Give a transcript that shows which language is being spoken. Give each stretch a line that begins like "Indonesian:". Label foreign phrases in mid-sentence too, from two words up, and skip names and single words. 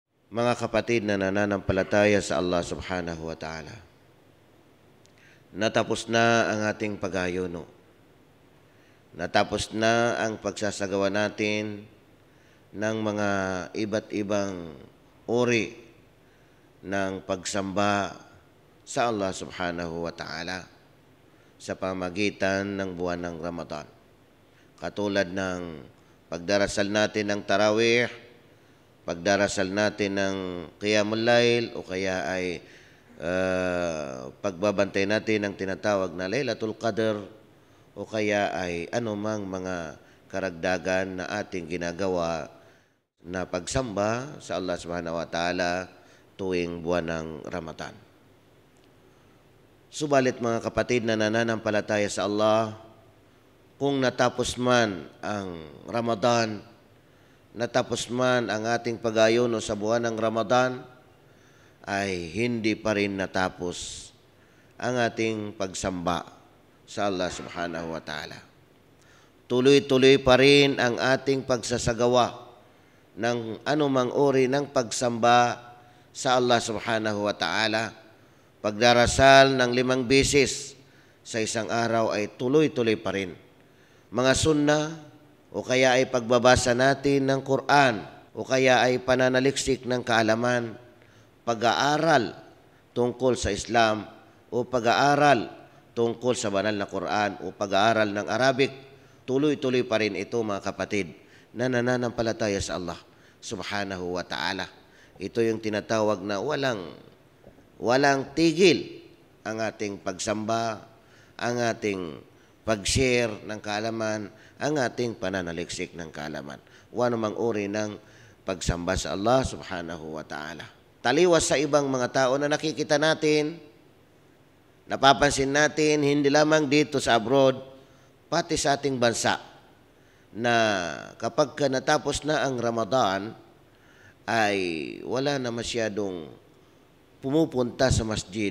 Filipino: Mga kapatid na nananampalataya sa Allah
Arabic: سبحانه وتعالى,
Filipino: natapos na ang ating pag-ayuno. Natapos na ang pagsasagawa natin ng mga iba't ibang uri ng pagsamba sa Allah
Arabic: سبحانه وتعالى
Filipino: sa pamagitan ng buwan ng Ramadan. Katulad ng pagdarasal natin ng tarawih, pagdarasal natin ng
Arabic: قيام الليل,
Filipino: o kaya ay pagbabantay natin ng tinatawag na Laylatul Qadr, o kaya ay anumang mga karagdagan na ating ginagawa na pagsamba sa Allah
Arabic: سبحانه وتعالى
Filipino: tuwing buwan ng Ramadan. Subalit mga kapatid na nananampalataya sa Allah, kung natapos man ang Ramadan, natapos man ang ating pag-ayuno sa buwan ng Ramadan, ay hindi pa rin natapos ang ating pagsamba sa Allah
Arabic: سبحانه وتعالى.
Filipino: Tuloy-tuloy pa rin ang ating pagsasagawa ng anumang uri ng pagsamba sa Allah
Arabic: سبحانه وتعالى.
Filipino: Pagdarasal ng 5 beses sa isang araw ay tuloy-tuloy pa rin. Mga sunnah, o kaya ay pagbabasa natin ng Quran, o kaya ay pananaliksik ng kaalaman, pag-aaral tungkol sa Islam, o pag-aaral tungkol sa banal na Quran, o pag-aaral ng Arabic, tuloy-tuloy pa rin ito mga kapatid na nananampalataya sa Allah
Arabic: سبحانه وتعالى.
Filipino: Ito yung tinatawag na walang tigil ang ating pagsamba, ang ating pag-share ng kaalaman, ang ating pananaliksik ng kaalaman. O anumang uri ng pagsamba sa Allah
Arabic: سبحانه وتعالى.
Filipino: Taliwas sa ibang mga tao na nakikita natin, napapansin natin, hindi lamang dito sa abroad, pati sa ating bansa, na kapag natapos na ang Ramadan, ay wala na masyadong pumupunta sa masjid.